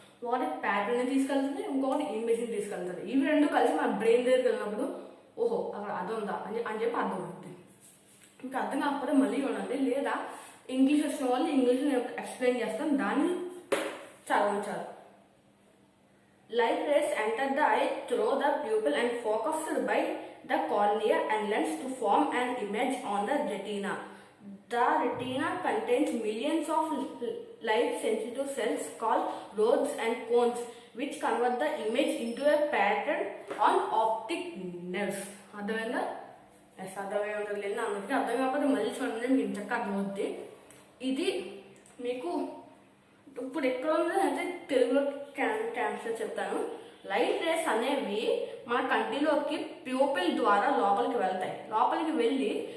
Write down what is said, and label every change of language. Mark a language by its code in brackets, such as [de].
[te] ఒకటి ప్యాటర్న్ ని తీసుకెళ్తుంది, ఇంకొకటి ఇమేజ్ ని తీసుకెళ్తుంది. ఇవి రెండు కలిసి మన బ్రెయిన్ దగ్గరికి వెళ్ళినప్పుడు ఓహో అక్కడ అది ఉందా అని చెప్పి అర్థం అవుతుంది. ఇంకా అర్థం కాకపోతే మళ్ళీ ఉండండి, లేదా ఇంగ్లీష్ వచ్చిన వాళ్ళు ఇంగ్లీష్ ఎక్స్ప్లెయిన్ చేస్తాం, దాన్ని చదవంచాలి. [en] Light rays enter the eye through the pupil and focused by the cornea and lens to form an image on the retina. The retina contains millions of light-sensitive cells called rods and cones, which convert the image into a pattern on optic nerves. [te] అర్థమైందా? అర్థమై ఉంటుంది లేదు అందుకే అర్థం కాకపోతే మళ్ళీ చూడండి, మీకు ఇంతకు అర్థమవుద్ది. ఇది మీకు ఇప్పుడు ఎక్కడ ఉందో అయితే తెలుగులో ట్రాన్స్లేట్ చెప్తాను. లైట్ రేస్ అనేవి మన కంటిలోకి ప్యూపిల్ ద్వారా లోపలికి వెళ్తాయి. లోపలికి వెళ్ళి